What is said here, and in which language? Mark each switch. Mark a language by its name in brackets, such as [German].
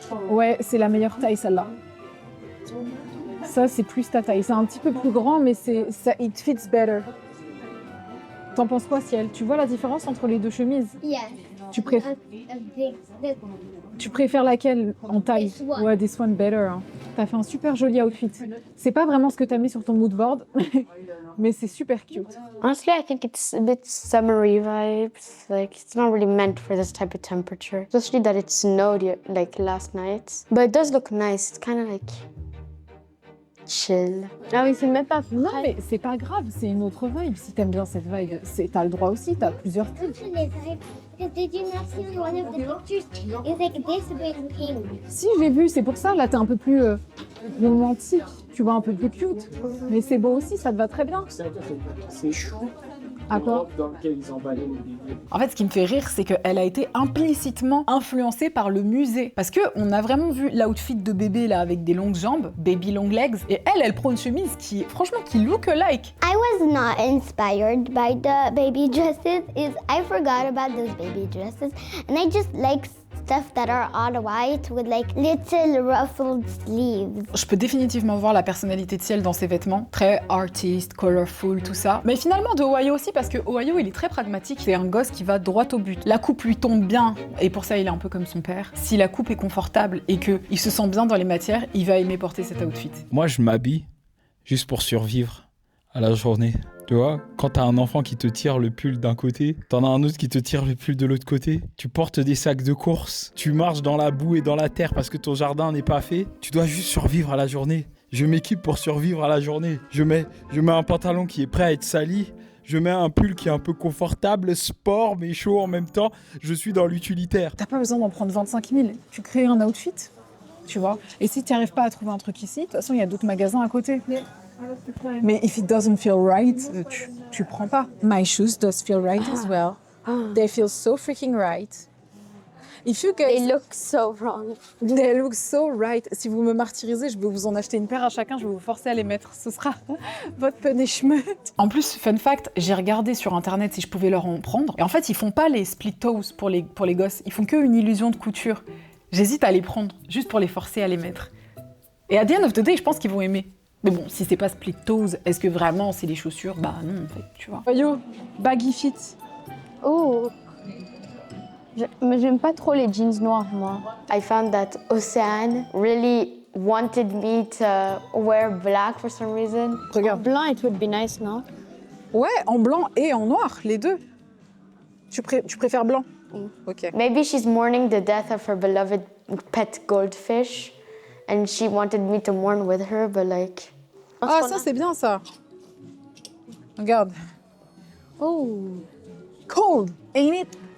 [French] Ouais, c'est la meilleure taille, celle-là. Ça, c'est plus ta taille. C'est un petit peu plus grand, mais ça, [English] it fits better. [French] T'en penses quoi, Ciel? Tu vois la différence entre les deux chemises? [English] Yes. [French] Tu préfères... [English] A big, this one. [French] Tu préfères laquelle en taille? [English] This one. Ouais, this one better. Hein. [French] T'as fait un super joli outfit. C'est pas vraiment ce que t'as mis sur ton mood board, mais c'est super cute. [English] Honestly, I think it's a bit summery vibes. Like, it's not really meant for this type of temperature. Especially that it snowed like last night. But it does look nice. It's kind of like chill. [French] Ah oui, c'est même pas Non, mais c'est pas grave, c'est une autre vibe. Si t'aimes bien cette vibe, t'as le droit aussi, t'as plusieurs styles. [English] Because did you not see one of the pictures? It's like this with pink. [French] Si, j'ai vu, c'est pour ça, là, t'es un peu plus romantique, tu vois, un peu plus cute. Mais c'est beau aussi, ça te va très bien. C'est chou. À quoi? Dans lequel ils emballaient les bébés. En fait, ce qui me fait rire, c'est qu'elle a été implicitement influencée par le musée. Parce qu'on a vraiment vu l'outfit de bébé là avec des longues jambes, [English] baby long legs, [French] et elle prend une chemise qui, franchement, qui [English] look alike. I was not inspired by the baby dresses. I forgot about those baby dresses, and I just like stuff that are all white with like little ruffled sleeves. [French] Je peux définitivement voir la personnalité de Ciel dans ses vêtements, très artiste, colorful, tout ça. Mais finalement de Ohio aussi, parce que Ohio il est très pragmatique, c'est un gosse qui va droit au but. La coupe lui tombe bien, et pour ça il est un peu comme son père. Si la coupe est confortable et qu'il se sent bien dans les matières, il va aimer porter cet outfit. Moi, je m'habille juste pour survivre à la journée. Tu vois, quand t'as un enfant qui te tire le pull d'un côté, t'en as un autre qui te tire le pull de l'autre côté, tu portes des sacs de course, tu marches dans la boue et dans la terre parce que ton jardin n'est pas fait, tu dois juste survivre à la journée. Je m'équipe pour survivre à la journée. Je mets un pantalon qui est prêt à être sali, je mets un pull qui est un peu confortable, sport mais chaud en même temps, je suis dans l'utilitaire. T'as pas besoin d'en prendre 25 000, tu crées un outfit, tu vois. Et si t'y arrives pas à trouver un truc ici, de toute façon il y a d'autres magasins à côté. Mais [English] if it doesn't feel right, [French] tu prends pas. [English] My shoes does feel right as well. They feel so freaking right. If you guys... They look so wrong. They look so right. [French] Si vous me martyrisez, je vais vous en acheter une paire à chacun, je vais vous forcer à les mettre. Ce sera votre punishment. En plus, fun fact, j'ai regardé sur internet si je pouvais leur en prendre. Et en fait, ils font pas les split toes pour les gosses. Ils font que une illusion de couture. J'hésite à les prendre, juste pour les forcer à les mettre. Et à [English] the end of the day, [French] je pense qu'ils vont aimer. Mais bon, si c'est pas split toes, est-ce que vraiment c'est les chaussures? Bah non, en fait, tu vois. [English] Yo, baggy fit. Oh. [French] Mais j'aime pas trop les jeans noirs, moi. [English] I found that Océane really wanted me to wear black for some reason. [French] Regarde. [English] Blanc, it would be nice, non? [French] Ouais, en blanc et en noir, les deux. Tu préfères blanc? Ok. [English] Maybe she's mourning the death of her beloved pet goldfish, and she wanted me to mourn with her, but like... [French] Ah, ça, c'est bien, ça. Regarde. Oh. [English] Cold, ain't it?